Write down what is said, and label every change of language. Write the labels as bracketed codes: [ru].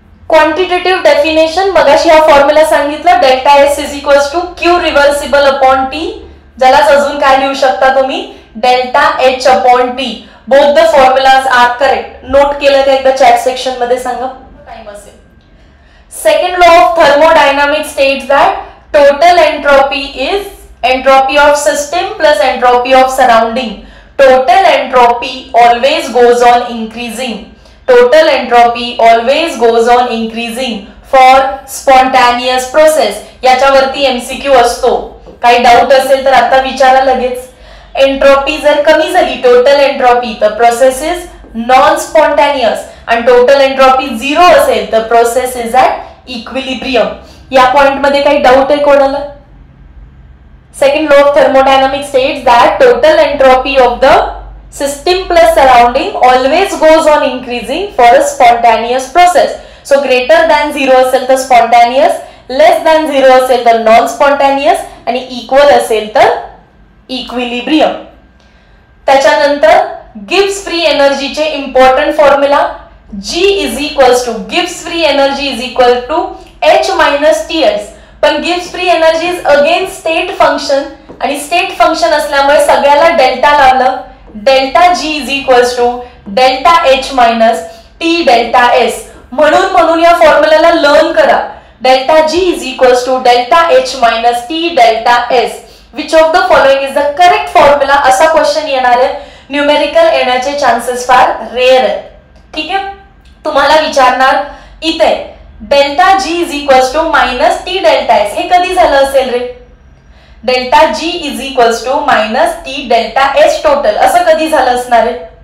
[en] quantitative definition [mr] मगाशी हा [en] formula [mr] सांगितला, [en] Delta S is equals to Q reversible upon T. [mr] ज्यालाच अजून काय लिहू शकता तुम्ही, [en] Delta H upon T. Both the formulas are correct. [mr] Note केलं का एकदा चॅट सेक्शन मध्ये सांगा. टाइम असेल. [en] Second law of thermodynamics states that total entropy is entropy of system plus entropy of surrounding. Total entropy always goes on increasing. Total entropy always goes on increasing for spontaneous process. [mr] याच्यावरती MCQ असतो. काही doubt असेल तर आता विचारा लगेच. Entropy जर कमी झाली टोटल एंट्रोपी तर [en] process is non spontaneous [mr] आणि टोटल एंट्रोपी 0 असेल तर [en] Process is at equilibrium. [mr] या पॉइंट मध्ये काही डाऊट आहे कोणाला? [en] Second law of thermodynamics states that total entropy of the system plus surrounding always goes on increasing for a spontaneous process. [mr] So greater than 0 असेल तर spontaneous, less than 0 असेल तर non spontaneous आणि equal असेल तर equilibrium. त्याच्यानंतर Gibbs free एनर्जीचे important formula [en] G is equals to [mr] Gibbs free energy [en] is equal to H minus TS. [mr] पण Gibbs free energy [en] is again state function [mr] आणि state function असल्यामुळे सगळ्याला डेल्टा लावलं. [en] Delta G is equals to delta H minus T delta S. [mr] म्हणून या फॉर्म्युलाला learn करा. [en] Delta G is equals to delta H minus T delta S. Which of the following is the correct formula [mr] असा question येणार आहे. Numerical येण्याचे chances फार rare आहेत. ठीक आहे, तुम्हाला विचारणार इथे [en] Delta G is equals to minus T delta S. [mr] हे कधी झालं असेल रे? [en] delta G is equals to minus T delta H total [mr] असं कधी झालं असणार आहे?